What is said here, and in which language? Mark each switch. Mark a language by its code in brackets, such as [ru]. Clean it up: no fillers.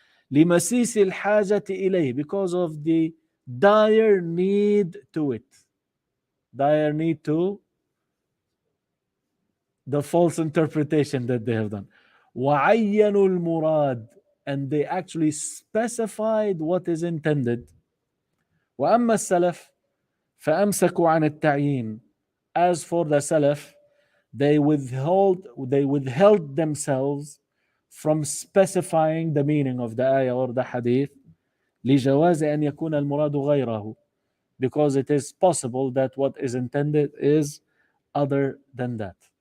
[ar] لمسيس الحاجة إليه, [en] because of the dire need to it, dire need to the false interpretation that they have done. [ar] وعينوا المراد, [en] and they actually specified what is intended. [ar] وأما السلف فأمسكوا عن التعيين. [en] As for the Salaf, they withheld themselves from specifying the meaning of the ayah or the hadith [ar] لجواز أن يكون المراد غيره, [en] because it is possible that what is intended is other than that.